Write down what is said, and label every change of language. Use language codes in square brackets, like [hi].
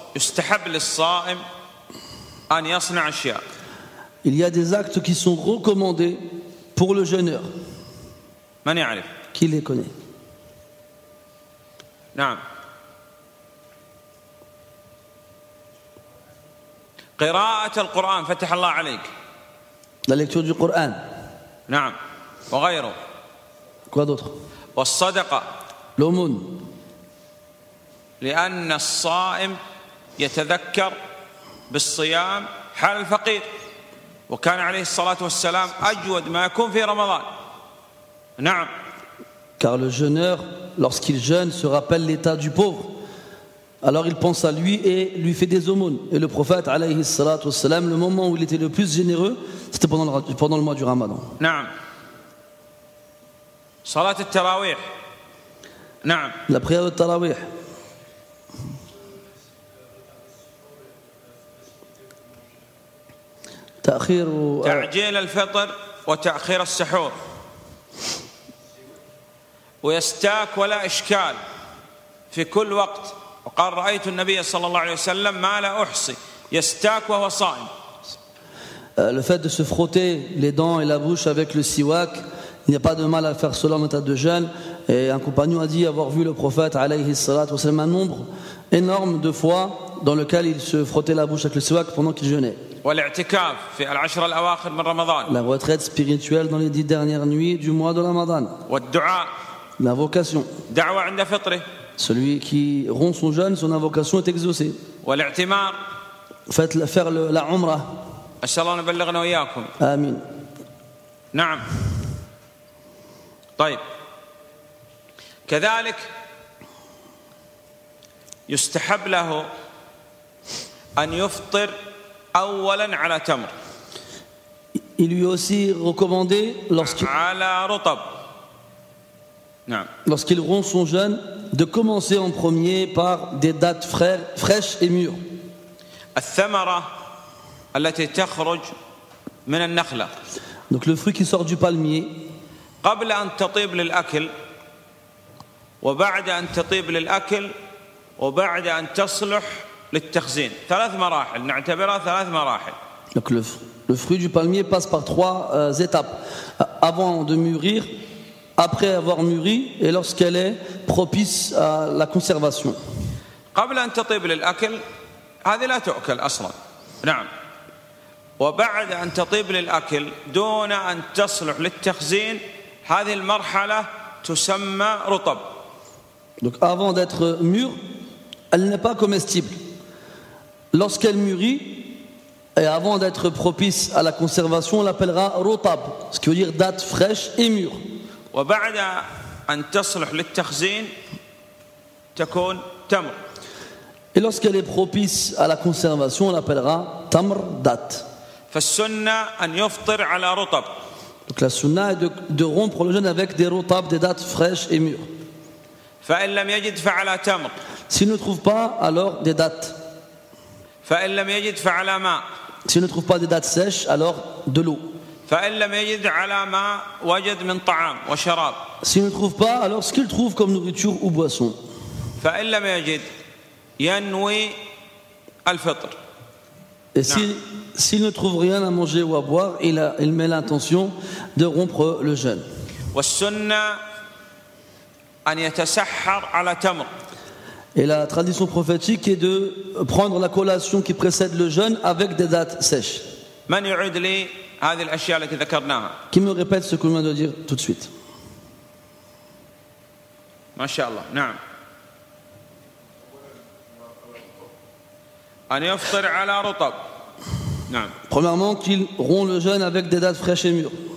[ar] يستحب للصائم أن يصنع أشياء. [fr] Il y a des actes qui sont recommandés pour le jeûneur. [ar] من يعرف؟ [fr] Qui les connaît? [ar] نعم. قراءة القرآن فتح الله عليك. [fr] La lecture du Coran. [ar] نعم. وغيره. [fr] Quoi d'autre? [ar] والصدقة. [fr] L'aumône. [ar] لأن الصائم يتذكر بالصيام حال الفقير وكان عليه الصلاة والسلام أجود ما يكون في رمضان. نعم. [fr] Car le jeûneur, lorsqu'il jeûne, se rappelle l'état du pauvre. Alors il pense à lui et lui fait des aumônes. Et le prophète, [ar] alayhi salatu wassalam, [fr] le moment où il était le plus généreux, c'était pendant le mois du Ramadan. [ar] نعم. صلاة التراويح. نعم. [fr] La prière de Tarawih. [ar] تعجيل الفطر وتأخير السحور. ويستاك ولا إشكال في كل وقت. وقال رأيت النبي صلى الله عليه وسلم ما لا أحصي يستاك وهو صائم. [fr] Le fait de se frotter les dents et la bouche avec le siwak, il n'y a pas de mal à faire cela en état de jeûne. Et un compagnon a dit avoir vu le prophète [ar] alayhi salatu wassalam [fr] un nombre énorme de fois dans lequel il se frottait la bouche avec le siwak pendant qu'il jeûnait. [ar] والاعتكاف في العشر الأواخر من رمضان. [fr] La retraite spirituelle dans les 10 dernières nuits du mois de Ramadan. [ar] والدعاء. [fr] La vocation. [ar] دعوة عند فطره. [fr] Celui qui rompt son jeûne, son invocation est exaucée. [ar] والاعتمار. [fr] Faire la umrah. [ar] أسأل الله أن يبلغنا وإياكم. Amin. نعم. طيب. كذلك يستحب له أن يفطر أولا على تمر. [fr] Il lui est aussi recommandé [ar] على رطب. نعم. [fr] Lorsqu'il rompt son jeûne, de commencer en premier par des dattes fraîches et mûres. [ar] الثمرة التي تخرج من النخلة. [fr] Donc le fruit qui sort du palmier. [ar] قبل أن تطيب للأكل وبعد أن تطيب للأكل وبعد أن تصلح للتخزين. 3 مراحل نعتبرها 3 مراحل. [fr] Donc le fruit du palmier passe par 3 étapes. Avant de mûrir, après avoir mûri et lorsqu'elle est propice à la conservation. [ar] قبل أن تطيب للأكل هذه لا تؤكل أصلا. نعم. وبعد أن تطيب للأكل دون أن تصلح للتخزين هذه المرحلة تسمى رطب. [fr] Donc avant d'être mûre, elle n'est pas comestible. Lorsqu'elle mûrit et avant d'être propice à la conservation, on l'appellera rotab, ce qui veut dire date fraîche et mûre. [ar] وبعد أن تصلح للتخزين تكون تمر. [fr] Et lorsqu'elle est propice à la conservation, on l'appellera tamr date. [ar] فالسنة أن يفطر على رطب. [fr] Donc la sunna est de rompre le jeûne avec des rotab, des dates fraîches et mûres. [ar] فإن لم يجد فعلى تمر. [fr] S'il ne trouve pas, alors des dates. [ar] فإن لم يجد فعلى ماء. [fr] S'il ne trouve pas des dates sèches, alors de l'eau. [ar] فإن لم يجد على ما وجد من طعام وشراب. [fr] S'il ne trouve pas, alors ce qu'il trouve comme nourriture ou boisson. [ar] فإن لم يجد ينوي الفطر. [fr] Et s'il ne trouve rien à manger ou à boire, il met l'intention de rompre le jeûne. [ar] والسنة أن يتسحر على تمر. [fr] Et la tradition prophétique est de prendre la collation qui précède le jeûne avec des dattes sèches. [ar] من يعيد لي هذه الأشياء التي ذكرناها؟ [fr] Qui me répète ce que je viens de dire tout de suite. [ar] ما شاء الله. نعم. أن يفطر على رطب. نعم. [fr] Premièrement, qu'il rompt le jeûne avec des dattes fraîches et mûres.